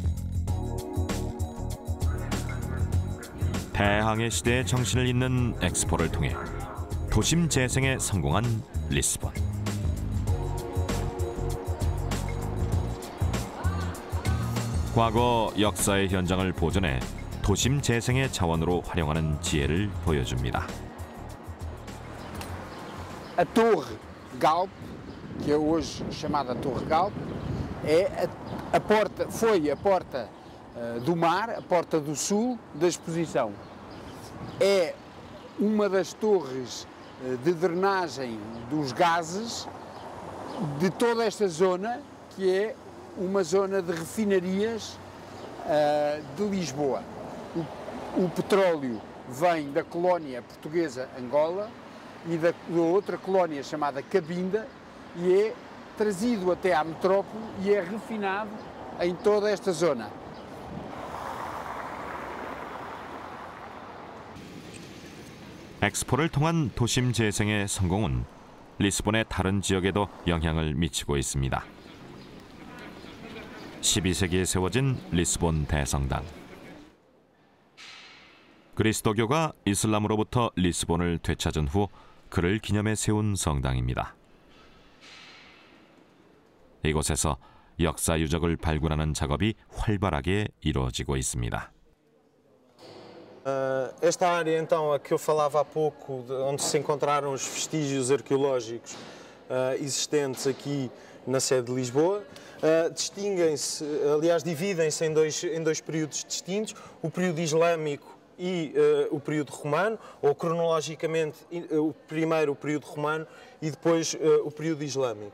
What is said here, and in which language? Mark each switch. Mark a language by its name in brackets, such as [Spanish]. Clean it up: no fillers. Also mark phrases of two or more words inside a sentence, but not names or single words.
[Korean] 대항해 시대의 정신을 잇는 엑스포를 통해 도심 재생에 성공한 리스본. 과거 역사의 현장을 보존해 도심 재생의 자원으로 활용하는 지혜를 보여줍니다. [Portuguese] A Torre Galp, que é hoje chamada Torre Galp, foi a porta do mar, a porta do sul da exposição. É uma das torres de drenagem dos gases de toda esta zona, que é uma zona de refinarias de Lisboa. O petróleo vem da colónia portuguesa Angola e da outra colónia chamada Cabinda e é trazido até à metrópole e é refinado em toda esta zona. [Korean] 엑스포를 통한 도심 재생의 성공은 리스본의 다른 지역에도 영향을 미치고 있습니다. 12세기에 세워진 리스본 대성당. 그리스도교가 이슬람으로부터 리스본을 되찾은 후 그를 기념해 세운 성당입니다. 이곳에서 역사 유적을 발굴하는 작업이 활발하게 이루어지고 있습니다. [Portuguese] Esta área, então, a que eu falava há pouco, onde se encontraram os vestígios arqueológicos existentes aqui na sede de Lisboa, distinguem-se, aliás, dividem-se em dois períodos distintos, o período islâmico e o período romano, ou cronologicamente, primeiro o período romano e depois o período islâmico.